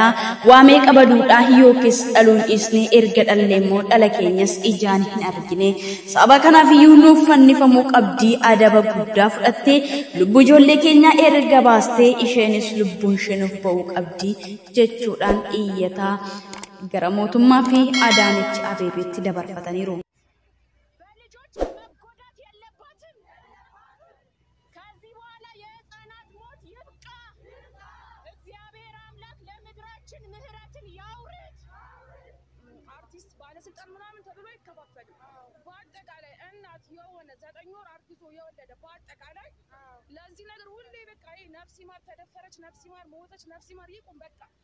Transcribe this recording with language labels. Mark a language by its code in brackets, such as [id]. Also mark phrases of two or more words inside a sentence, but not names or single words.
[om] Waamee qabaduudha yookiis dhaluun dhiisne erga dhallee immoo dhala keenyas ijaan hin argine. Sababa kanaaf iyyuu nuuf fannifamuu qabdi adaba guddaa fudhattee lubbuu ijoollee keenyaa erga baastee isheenis lubbuun ishee nuuf ba'uu qabdi jechuudhaan iyyataa gara mootummaa fi Adaanech Abeebeetti dabarfataniiru. [am] ባለስልጣን ምናምን ተብሎ ይከፋፈል በአጠቃላይ እናት የሆነ 9 ወር አርግዞ የወለደ በአጠቃላይ ለዚህ ነገር ሁሌ በቃ ይሄ ነፍስ ይማር ተደፈረች ነፍስ ይማር ሞተች ነፍስ ይማር ይቁም በቃ